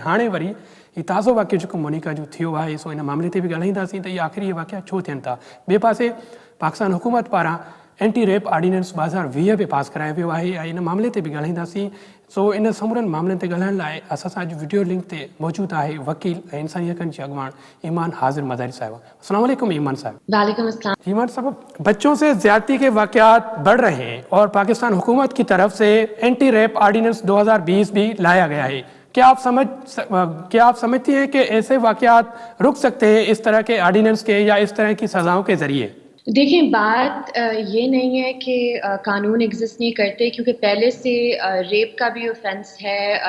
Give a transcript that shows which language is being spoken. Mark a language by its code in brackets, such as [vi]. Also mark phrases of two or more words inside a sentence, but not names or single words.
[sd] हाणे वरी हीउ ताज़ो वाक़ियो जेको मोनिका जो थियो आहे, सो इन मामले ते बि ॻाल्हाईंदासीं त इहे आख़िर इहे वाक़िया छो थियनि था। ॿिए पासे पाकिस्तान हुकूमत पारां [en] anti rape ordinance [sd] 2020 बि पास करायो वियो आहे ऐं इन मामले ते बि ॻाल्हाईंदासीं। सो इन समूरनि मामलनि ते ॻाल्हाइण लाइ असां सां अॼु [en] video link [sd] ते मौजूदु आहे वकील ऐं इंसानी हक़नि जे अॻवान ईमान हाज़िर मज़ारी साहिबा। [ar] السلام علیکم ایمان صاحب. وعلیکم السلام. [ur] ایمان صاحب, بچوں سے زیادتی کے واقعات بڑھ رہے ہیں اور پاکستان حکومت کی طرف سے [en] anti rape ordinance [ur] 2020 بھی لایا گیا ہے. کیا آپ سمجھتی ہیں کہ ایسے واقعات رک سکتے ہیں اس طرح کے آرڈیننس کے یا اس طرح کی سزاؤں کے ذریعے? دیکھیے، بات یہ نہیں ہے کہ قانون ایگزسٹ نہیں کرتے، کیونکہ پہلے سے ریپ کا بھی آفینس ہے.